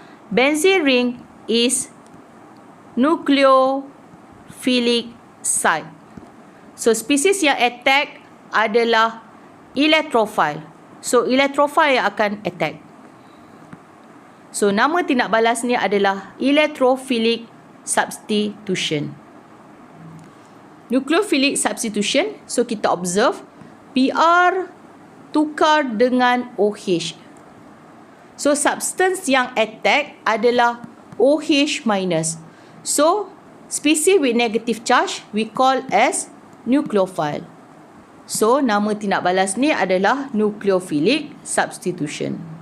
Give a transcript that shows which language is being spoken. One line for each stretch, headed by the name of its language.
English: Benzene ring is nucleophilic site.
Malay: So, spesies yang attack adalah electrophile. So, electrophile yang akan attack. So, nama tindak balas ni adalah electrophilic substitution. Nucleophilic substitution, so kita observe Br tukar dengan OH. So, substance yang attack adalah OH minus.
English: So, species with negative charge we call as nucleophile.
Malay: So, nama tindak balas ni adalah nucleophilic substitution.